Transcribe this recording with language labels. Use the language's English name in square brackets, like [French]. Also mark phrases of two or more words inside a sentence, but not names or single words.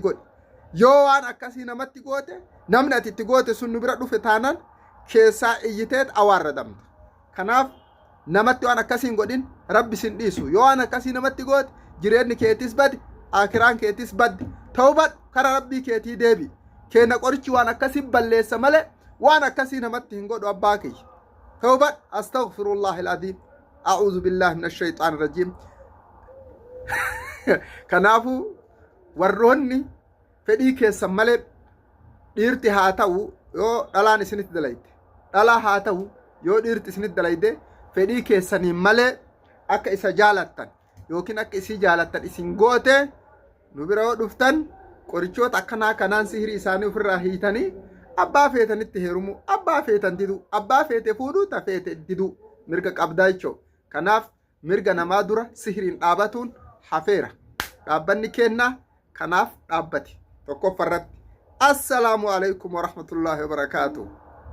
[Oromo] godhi yoo waan akkasii namatti goote namni ati itti goote sun nu bira dhufe taanan keessaa iyyiteet awaarra damta kanaaf namatti waan akkasiin godhin rabbi sin dhiisu yoo waan akkasii namatti goote jireenyi keetis badi akiraan keetis baddi tawbad kara rabbii keetii deebi keena qorichi waan akkasii balleessa malee waan akkasii namatti hin godhu abbaa kiyya tawbad [Arabic] أستغفر الله العظيم أعوذ بالله من الشيطان الرجيم [Oromo] kanaafu warroonni fedhii keessan malee dhiirti haa ta'u yoo dhalaan isinitti dalayte dhalaa haa ta'u yoo dhiirti isinitti dalayte fedhii keessanii malee akka isa jaalattan yookiin akka isii jaalattan isin goote nu bira yoo dhuftan qorichoota akkanaa kanaan sihirii isaanii ofirraa hiitanii abbaa feetanitti heerumu abbaa feetan didu abbaa feete fuudhuu ta feete didu mirga qabdaa jechoo kanaaf mirga namaa dura sihiriin dhaabatuun hafeera dhaabbanni kennaa kanaaf dhaabbati tokkoffarratti [Arabic] السلام عليكم ورحمة الله وبركاته